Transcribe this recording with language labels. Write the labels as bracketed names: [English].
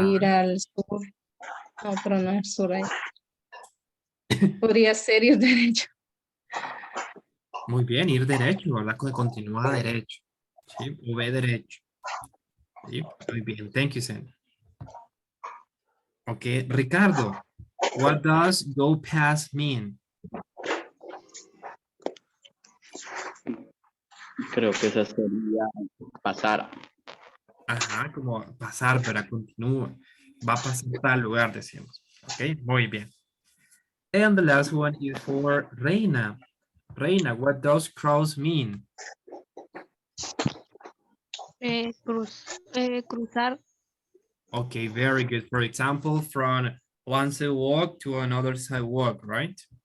[Spanish] ir al sur. No, pero no es sur ahí. Podría ser ir derecho. Muy bien, ir derecho, ¿verdad? Que continúa derecho. Sí, o ve derecho. Sí, muy bien, [English] thank you, [Spanish] Xenia. [English] Okay, Ricardo, what does go past mean? [Spanish] Creo que esa sería pasar. Ajá, como pasar, pero continúa. Va a pasar a tal lugar, decimos. Ok, muy bien. [English] And the last one is for Reina. Reina, what does cross mean? [Spanish] Cruzar. [English] Okay, very good. For example, from one sidewalk to another sidewalk, right?